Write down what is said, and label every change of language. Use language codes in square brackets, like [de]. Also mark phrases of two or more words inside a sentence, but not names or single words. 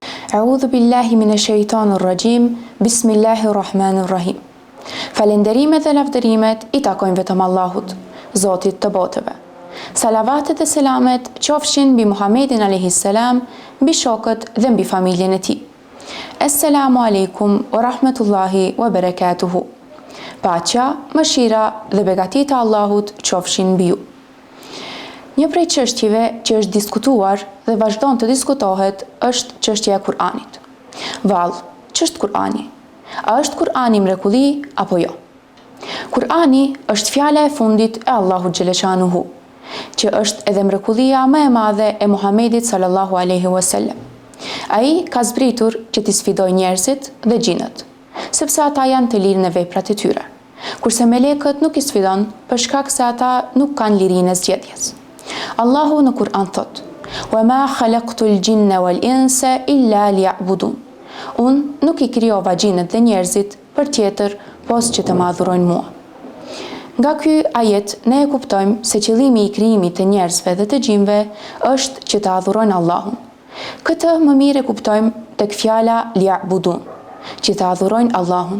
[ar] أعوذ بالله من الشيطان الرجيم. بسم الله الرحمن الرحيم. [sq] Falenderimet dhe lavdërimet i takojnë vetëm Allahut, Zotit të botëve. Salavatet dhe selamet qofshin mbi Muhammedin a.s., mbi shokët dhe mbi familjen e tij. [ar] السلام عليكم ورحمة الله وبركاته. [sq] Paqja, mëshira dhe begatit e Allahut qofshin mbi ju. Një prej çështjeve që është diskutuar dhe vazhdon të diskutohet është çështja e Kur'anit. Vallë, ç'është Kur'ani? A është Kur'ani mrekulli apo jo? Kur'ani është fjala e fundit e Allahut xhaleshanuhu, që është edhe mrekullia më e madhe e Muhamedit [ar] صلى الله عليه وسلم. [sq] Ai ka zbritur që t'i sfidojë njerëzit dhe xhinët, sepse ata janë të lirë në veprat e tyre, kurse melekët nuk i sfidon për shkak se ata nuk kanë lirinë e zgjedhjes. Allahu në Kur'an thot: [ar] "وما خلقت الجن والإنس إلا ليعبدون." [sq] Unë nuk i krijova xhinët dhe njerëzit për tjetër, pos që të më adhurojnë mua. Nga ky ajet ne e kuptojmë se qëllimi i krijimit të njerëzve dhe të gjinëve është që të adhurojnë Allahun. Këtë më mirë e kuptojmë tek fjala liya'budun, që të adhurojnë Allahun.